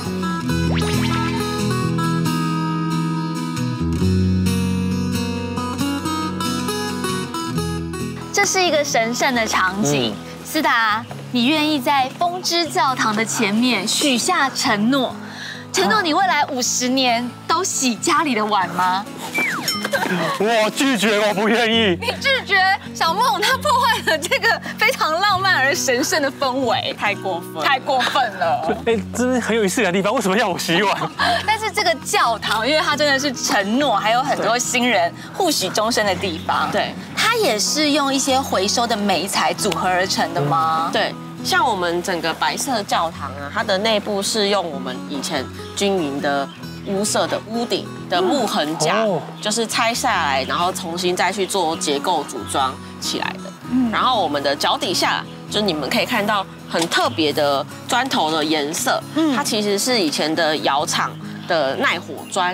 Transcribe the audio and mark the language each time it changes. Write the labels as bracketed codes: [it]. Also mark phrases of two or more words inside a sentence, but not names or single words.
[zh] 這是一個神聖的場景，斯達，你願意在風之教堂的前面許下承諾，承諾你未來50年都洗家裡的碗嗎？我拒絕，我不願意。你拒絕，小夢她破壞了這個非常浪漫而神聖的氛圍，太過分，太過分了。真的很有意思的地方，為什麼要我洗碗？但是這個教堂，因為它真的是承諾，還有很多新人互許終身的地方。對，它也是用一些回收的媒材組合而成的嗎？对。像我們整個白色教堂啊，它的內部是用我們以前軍營的屋舍的屋頂的木橫架，就是拆下來，然後重新再去做結構組裝起來的。然後我們的腳底下就你們可以看到很特別的磚頭的顏色，它其實是以前的窯廠的耐火磚。